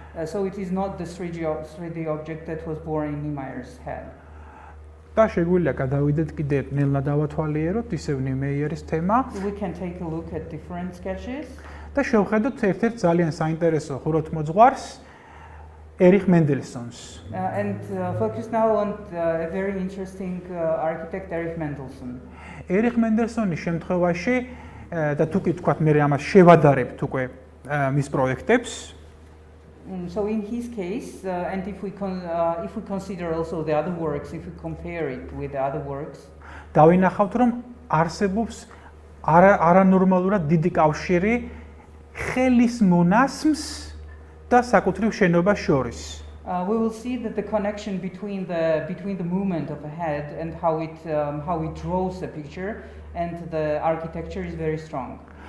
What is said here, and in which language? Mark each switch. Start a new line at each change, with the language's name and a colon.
English: So it is not the 3D object that was born in Niemeyer's head.
Georgian: და შეგვიძლია გადავიდეთ კიდე ნელა დავათვალიეროთ ისევ ნიმეიერის თემა.
English: We can take a look at different sketches.
Georgian: და შევხედოთ ერთ-ერთ ძალიან საინტერესო ხუროთმოძღვარს ერიხ მენდელსონს.
English: And focus now on a very interesting architect, Erich Mendelsohn.
Georgian: ერიხ მენდელსონის შემთხვევაში და თუ კი თქვათ მე ამას შევადარებთ უკვე მის პროექტებს.
English: So in his case, and if we consider also the other works, if we compare it with the other works,
Georgian: დავინახავთ რომ არსებობს არანორმალურად დიდი კავშირი ხელის მონასმს და საკუთრივ შენობას შორის.
English: We will see that the connection between the movement of a head and how it draws the picture and the architecture is very strong.